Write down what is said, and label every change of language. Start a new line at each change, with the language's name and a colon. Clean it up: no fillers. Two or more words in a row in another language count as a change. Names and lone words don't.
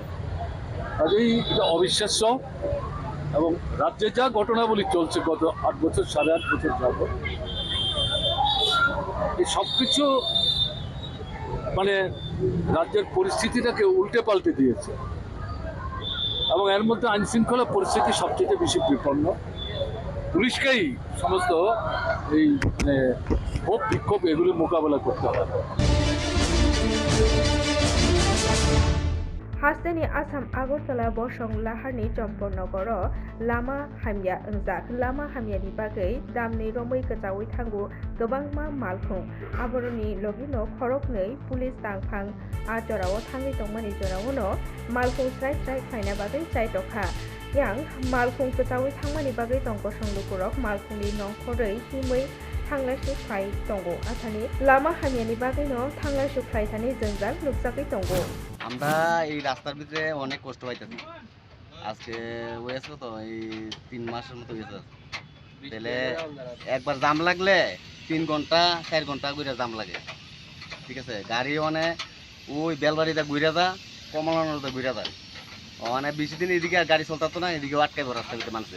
Bangla: কাজেই এটা অবিশ্বাস্য, এবং রাজ্যে যা ঘটনাবলী চলছে গত 8 বছর 8.5 বছর যাবত, এই সব কিছু মানে রাজ্যের পরিস্থিতিটাকে উল্টে পাল্টে দিয়েছে, এবং এর মধ্যে আইন শৃঙ্খলা পরিস্থিতি সবচেয়ে বেশি বিপন্ন। পুলিশকেই সমস্ত এই মানে ক্ষোভ বিক্ষোভ এগুলি মোকাবেলা করতে হবে।
Kok Borok: हास्टेनि आसाम आगरतला बसं लाहारनि चम्पनगर लामा हामिया ओंजाक लामा हामियानि बागै दामनि रमै गोजावै थांगु गोबांमा मालफुं आबरनि लगिनो खरकनै पुलिस तांफां आजराव थाङै दंमानि जरावनो मालफुं स्राय स्राय फायना बागै जायदखा yang मालफुं गोजावै थांमानि बागै दंग संलुकुरक मालफुंनि नंखरै हिमै थांलाय सुफाय दंगो आथानि लामा हामियानि बागैनो थांलाय सुफाय थानि जोंजाल नुकसाखै दंगो।
Bangla: আমরা এই রাস্তার ভিতরে অনেক কষ্ট পাইতেছি। আজকে হয়েছে তো এই 3 মাসের মতো হয়েছে। তাহলে একবার জাম লাগলে 3 ঘন্টা 4 ঘন্টা করে জাম লাগে, ঠিক আছে। গাড়ি মানে ওই বেলবাড়িতে ঘুরে যা, কমলানতে ঘুরে যা, মানে বেশি দিন এদিকে আর গাড়ি চলতো না, এদিকে আটকাইব রাস্তার ভিতরে মানুষের।